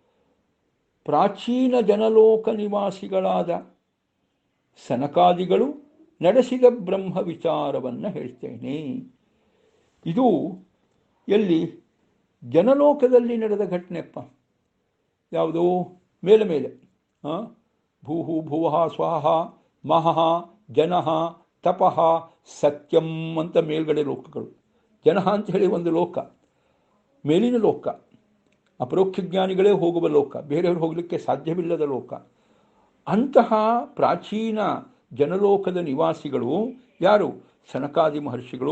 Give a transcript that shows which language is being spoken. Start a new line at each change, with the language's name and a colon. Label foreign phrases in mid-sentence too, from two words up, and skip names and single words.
Kannada: ಪ್ರಾಚೀನ ಜನಲೋಕ ನಿವಾಸಿಗಳಾದ ಸನಕಾದಿಗಳು ನಡೆಸಿದ ಬ್ರಹ್ಮ ವಿಚಾರವನ್ನು ಹೇಳ್ತೇನೆ. ಇದು ಎಲ್ಲಿ? ಜನಲೋಕದಲ್ಲಿ ನಡೆದ ಘಟನೆಪ್ಪ. ಯಾವುದು? ಮೇಲೆ
Sanskrit: ಭೂಹು ಭುವಃ ಸ್ವಹ ಮಹಃ ಜನಃ ತಪಃ ಸತ್ಯಂ
Kannada: ಅಂತ ಮೇಲ್ಗಡೆ ಲೋಕಗಳು. ಜನಃ ಅಂತ ಹೇಳಿ ಒಂದು ಲೋಕ, ಮೇಲಿನ ಲೋಕ. ಅಪರೋಕ್ಷ ಜ್ಞಾನಿಗಳೇ ಹೋಗುವ ಲೋಕ, ಬೇರೆಯವರು ಹೋಗಲಿಕ್ಕೆ ಸಾಧ್ಯವಿಲ್ಲದ ಲೋಕ. ಅಂತಹ ಪ್ರಾಚೀನ ಜನಲೋಕದ ನಿವಾಸಿಗಳು ಯಾರು? ಸನಕಾದಿ ಮಹರ್ಷಿಗಳು.